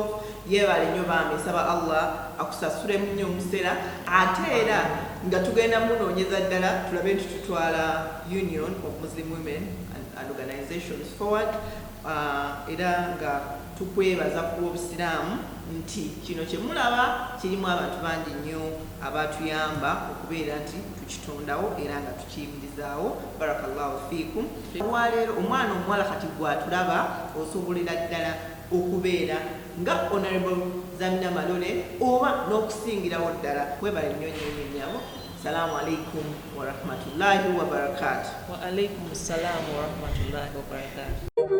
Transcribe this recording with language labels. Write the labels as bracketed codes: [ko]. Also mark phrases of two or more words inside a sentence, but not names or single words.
[lg] Yeebale nnyo bambi, nsaba Allah akusasulemu nnyo omuseera, ate era nga tugenda munoonyeza ddala tulabe nti tutwala Union of Muslim Women and Organizations forward, era nga tukwebaza ku Obusiraamu nti kino kye mulaba kirimu abantu bangi nnyo abatuyamba okubeera nti tukitondawo era nga tukiyimirizaawo. [ar] بارك الله فيكم. [lg] Olwaleero omwana omuwala kati gwatulaba osobolera ddala okubeera nga Honorable Zamina Malole oba n'okusingirawo ddala. Webale nnyo nnyabo. [ar] السلام عليكم ورحمة الله وبركاته. وعليكم السلام ورحمة الله وبركاته.